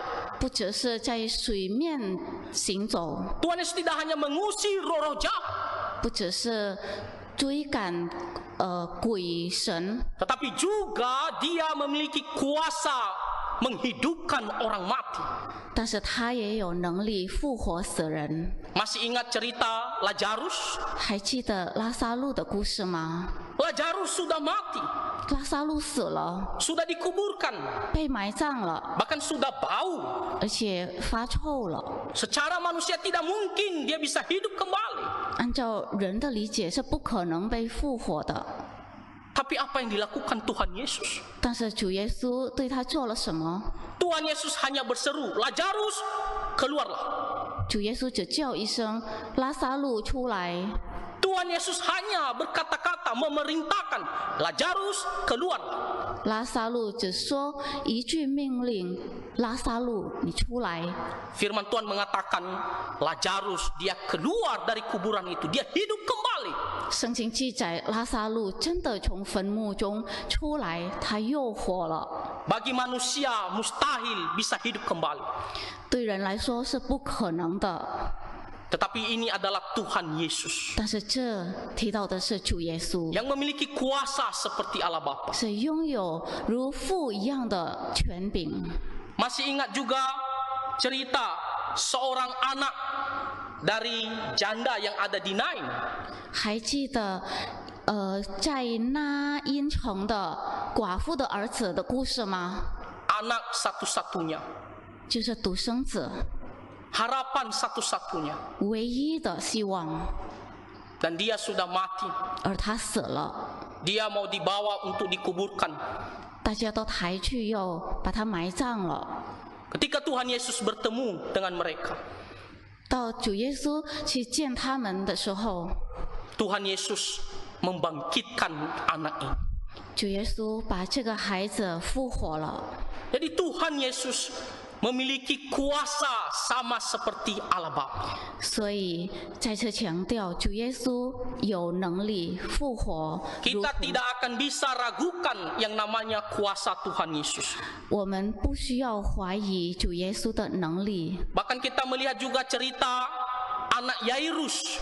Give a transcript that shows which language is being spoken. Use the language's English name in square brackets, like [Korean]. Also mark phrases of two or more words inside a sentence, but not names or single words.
[Chinese] 不只是在水面行走， [Indonesian] Tuhan Yesus tidak hanya mengusir roh-roh jahat, [Chinese] 不只是追赶鬼神， [Indonesian] tetapi juga Dia memiliki kuasa menghidupkan orang mati. [Chinese] 但是他也有能力复活死人。 [Indonesian] Masih ingat cerita Lazarus? [Chinese] 还记得拉撒路的故事吗？ [Indonesian] Lazarus sudah mati, [Chinese] 拉撒路死了， [Indonesian] sudah dikuburkan, [Chinese] 被埋葬了， [Indonesian] bahkan sudah bau. [Chinese] 而且发臭了。 [Indonesian] Secara manusia tidak mungkin dia bisa hidup kembali. [Chinese] 按照人的理解是不可能被复活的， [Indonesian] Tapi apa yang dilakukan Tuhan Yesus? [Chinese] 但是主耶稣对他做了什么？ [Indonesian] Tuhan Yesus hanya berseru, Lazarus, keluarlah. [Chinese] 主耶稣只叫一声拉撒路出来， [Indonesian] Tuhan Yesus hanya berkata-kata memerintahkan, Lazarus, keluarlah. [Chinese] 拉撒路只说一句命令：拉撒路，你出来。 [Indonesian] Firman Tuhan mengatakan, Lazarus dia keluar dari kuburan itu, dia hidup kembali. [Chinese] 圣经记载，拉撒路真的从坟墓中出来，他又活了。 [Indonesian] Bagi manusia mustahil bisa hidup kembali. [Chinese] 对人来说是不可能的， [Indonesian] Tetapi ini adalah Tuhan Yesus [Chinese] 但是这提到的是主耶稣， [Indonesian] yang memiliki kuasa seperti Allah Bapa. [Chinese] 是拥有如父一样的权柄。 [Indonesian] Masih ingat juga cerita seorang anak dari janda yang ada di Nain. [Chinese] 还记得在那因城的寡妇的儿子的故事吗？ [Indonesian] Anak satu-satunya, [Chinese] 就是独生子， [Indonesian] harapan satu-satunya. [Chinese] 唯一的希望， [Indonesian] Dan dia sudah mati. [Chinese] 而他死了， [Indonesian] Dia mau dibawa untuk dikuburkan. [Chinese] 大家都抬去又把他埋葬了。 [Indonesian] Ketika Tuhan Yesus bertemu dengan mereka, [Chinese] 到主耶稣去见他们的时候， [Indonesian] Tuhan Yesus membangkitkan anak ini. [Chinese] 主耶稣把这个孩子复活了。 [Indonesian] Jadi Tuhan Yesus memiliki kuasa sama seperti Allah Bapa. [Chinese] 所以再次强调，主耶稣有能力复活。如 [Indonesian] Kita [Chinese] 同 [Indonesian] tidak akan bisa ragukan yang namanya kuasa Tuhan Yesus. [Chinese] 我们不需要怀疑主耶稣的能力， [Indonesian] Bahkan kita melihat juga cerita anak Yairus.